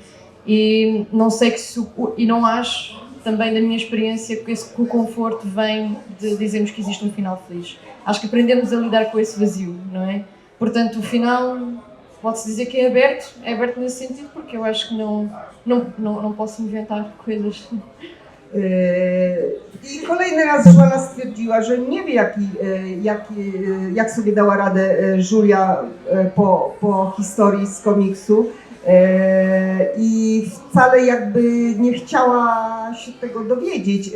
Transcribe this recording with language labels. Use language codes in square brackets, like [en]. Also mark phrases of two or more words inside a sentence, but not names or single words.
[pt] E não sei e não acho, também da minha experiência, que o conforto vem de dizermos que existe um final feliz. Acho que aprendemos a lidar com esse vazio, não é? Portanto, o final, pode-se dizer que é aberto nesse sentido, porque eu acho que não posso inventar coisas. [pl] I kolejny raz Joanna stwierdziła, że nie wie jak sobie dała radę Julia po historii z komiksu i wcale jakby nie chciała się tego dowiedzieć.